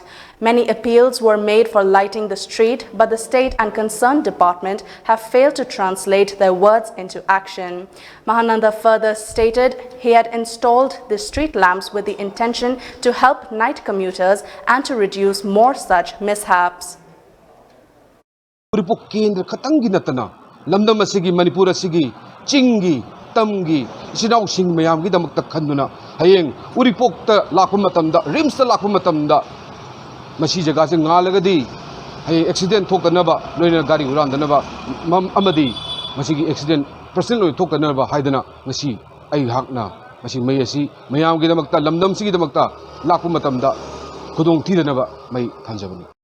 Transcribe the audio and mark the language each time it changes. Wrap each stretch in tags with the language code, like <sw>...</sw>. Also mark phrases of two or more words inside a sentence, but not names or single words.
<en>Many appeals were made for lighting the street, but the state and concerned department have failed to translate their words into action. Mahananda further stated he had installed the street lamps with the intention to help night commuters and to reduce more such mishaps.</en> <mni>Lamdam asigi Manipur asigi chingi tamgi sinau sing mayam gi damak takhanduna hayeng uripok ta lakpa matamda rims ta lakpa matamda masi jaga se ngalagadi hay accident thokanaba loina gari urandanaba amadi masigi</mni> <en>accident person</en> <mni>loi thokanaba haidana masi ai hakna masi mai asi mayam gi damak ta lamdam sigi damak ta lakpa matamda khudong thidanaba mai thanjabani.</mni>